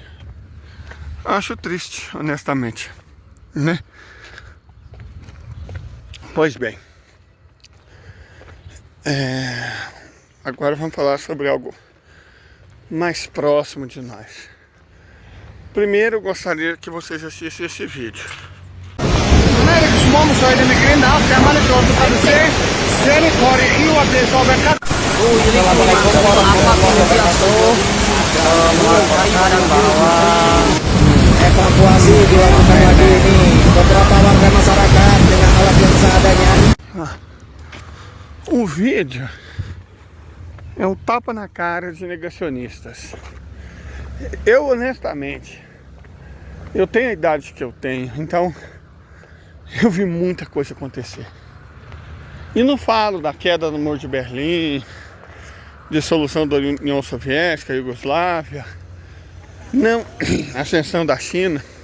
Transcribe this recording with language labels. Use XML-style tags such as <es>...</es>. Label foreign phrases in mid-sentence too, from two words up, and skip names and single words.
<pt>Acho triste, honestamente, né? Pois bem, agora vamos falar sobre algo mais próximo de nós. Primeiro, eu gostaria que vocês assistissem esse vídeo.</pt> <id>Evakuasi dilakukan lagi ini beberapa warga masyarakat dengan alat yang seadanya.</id> <pt>O vídeo é um tapa na cara de negacionistas. Eu, honestamente, eu tenho a idade que eu tenho, então eu vi muita coisa acontecer. E não falo da queda do Muro de Berlim, dissolução da União Soviética, Iugoslávia, não, ascensão da China.</pt>